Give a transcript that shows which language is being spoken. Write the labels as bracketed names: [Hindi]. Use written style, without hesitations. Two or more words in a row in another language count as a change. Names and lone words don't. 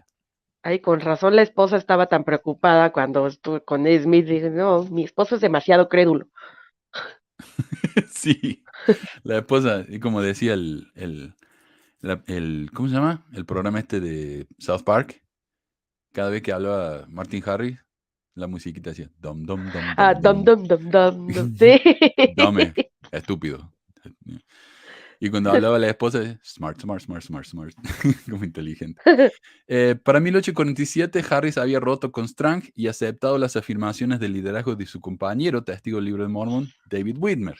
[Spanish] Ay, con razón la esposa estaba tan preocupada cuando estuve con Smith. Dije, no, mi esposo es demasiado crédulo. Sí, la esposa, y como decía ¿cómo se llama? El programa este de South Park, cada vez que hablaba Martin Harris, la musiquita decía, dum, dum, dum, Ah, dum, dum, dum. dum, dum, dum, dum. Sí. Dame, estúpido. Y cuando hablaba la esposa, [English] smart, smart, smart, smart, smart, [Spanish] como inteligente. Para 1847, Harris había roto con Strang y aceptado las afirmaciones del liderazgo de su compañero, testigo del libro de Mormon, David Whitmer.